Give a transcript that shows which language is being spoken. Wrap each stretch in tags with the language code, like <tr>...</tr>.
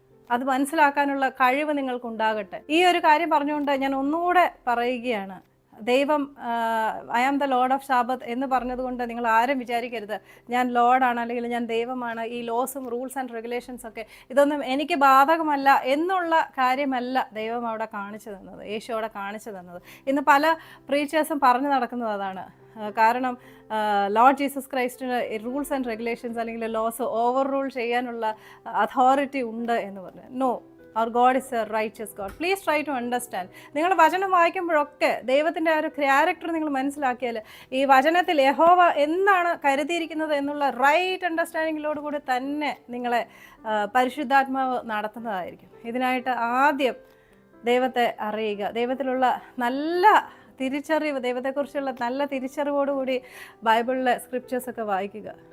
<ml>അത് മനസ്സിലാക്കാനുള്ള കഴിവ് നിങ്ങൾക്കുണ്ടാകട്ടെ. ഈ ഒരു കാര്യം പറഞ്ഞുകൊണ്ട് ഞാൻ ഒന്നുകൂടെ പറയുകയാണ്, ദൈവം</ml> <en>I am the lord of sabbath</en> <ml>എന്ന് പറഞ്ഞതുകൊണ്ട് നിങ്ങൾ ആരും വിചാരിക്കരുത് ഞാൻ ലോർഡാണ് അല്ലെങ്കിൽ ഞാൻ ദൈവമാണ്, ഈ ലോസും</ml> <en>rules and regulations</en> <ml>ഒക്കെ ഇതൊന്നും എനിക്ക് ബാധകമല്ല എന്നുള്ള കാര്യമല്ല ദൈവം അവിടെ കാണിച്ചു തന്നത്, യേശു അവിടെ കാണിച്ചു തന്നത്. ഇന്ന് പല പ്രീച്ചേഴ്സും പറഞ്ഞു നടക്കുന്നത് അതാണ്. കാരണം</ml> <en>lord Jesus ക്രൈസ്റ്റിന് rules and regulations</en> <ml>അല്ലെങ്കിൽ ലോസ് ഓവർ റൂൾ ചെയ്യാനുള്ള അതോറിറ്റി ഉണ്ട് എന്ന് പറഞ്ഞു.</ml> <en>No, Our God is a righteous God. Please try to understand.</en> <ml>നിങ്ങൾ വചനം വായിക്കുമ്പോഴൊക്കെ ദൈവത്തിൻ്റെ ആ ഒരു ക്യാരക്ടർ നിങ്ങൾ മനസ്സിലാക്കിയാൽ ഈ വചനത്തിൽ യഹോവ എന്താണ് കരുതിയിരിക്കുന്നത് എന്നുള്ള റൈറ്റ് അണ്ടർസ്റ്റാൻഡിങ്ങിലോട് കൂടി തന്നെ നിങ്ങളെ പരിശുദ്ധാത്മാവ് നടത്തുന്നതായിരിക്കും. ഇതിനായിട്ട് ആദ്യം ദൈവത്തെ അറിയുക, ദൈവത്തിലുള്ള നല്ല തിരിച്ചറിവ്, ദൈവത്തെക്കുറിച്ചുള്ള നല്ല തിരിച്ചറിവോടുകൂടി ബൈബിളിലെ സ്ക്രിപ്റ്റേഴ്സൊക്കെ വായിക്കുക.</ml>